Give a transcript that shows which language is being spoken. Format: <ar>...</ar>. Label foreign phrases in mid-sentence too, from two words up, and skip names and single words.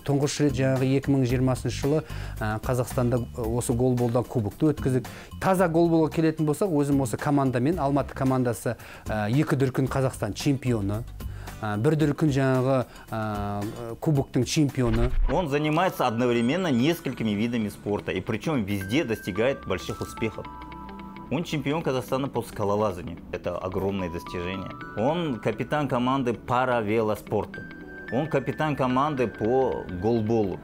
<kk>Тұңғыш рет жаңағы 2020 жылы Қазақстанда осы голболдан кубокты өткіздік. Таза голболға келетін болсақ, өзім осы командамен, Алматы командасы 2 дүркін Қазақстан чемпионы. Бір дүркін жаңағы кубоктың чемпионы.</kk> <ru>Он занимается одновременно несколькими видами спорта, и причем везде достигает больших успехов. Он чемпион Казахстана по скалолазанию. Это огромное достижение. Он капитан команды по велоспорту. Он капитан команды по голболу.</ru>